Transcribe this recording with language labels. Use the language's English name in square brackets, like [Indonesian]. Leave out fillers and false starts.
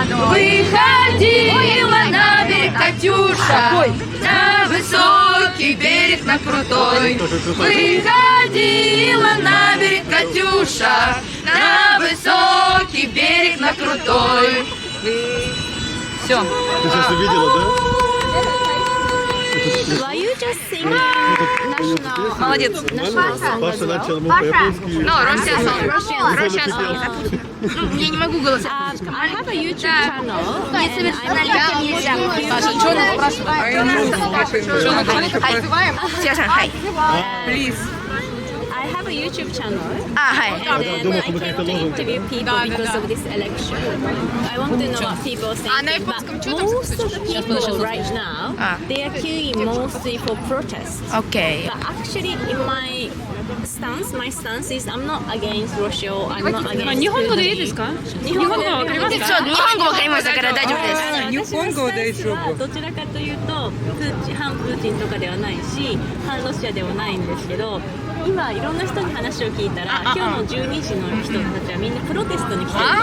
[Russian] Выходила на берег Катюша, на высокий берег, на крутой. Выходила на берег Катюша, на высокий берег, на крутой. Все. Ты сейчас увидела, да? [English] Why you just sing national? [Russian] Молодец. Паша начал ему по-японски. [English] No, Russian song. [Russian] Я не могу голосовать. [English] I have a YouTube channel. [Russian] Паша, что надо спрашивать? [English] Please. I have a YouTube channel. Hi. And then I came to interview people because of this election. I want to know what people think. But most of the people right now, they are queuing mostly for protests. Okay. But actually, in my stance is I'm not against Russia. I'm not against. [Japanese] 日本語でいいですか？日本語わかりますか？そう、日本語わかりましたから大丈夫です。日本語大丈夫。どちらかというと反プーチンとかではないし、反ロシアではないんですけど、今いろんな人に話を聞いたら、今日の12時の人たちはみんなプロテストに来てる。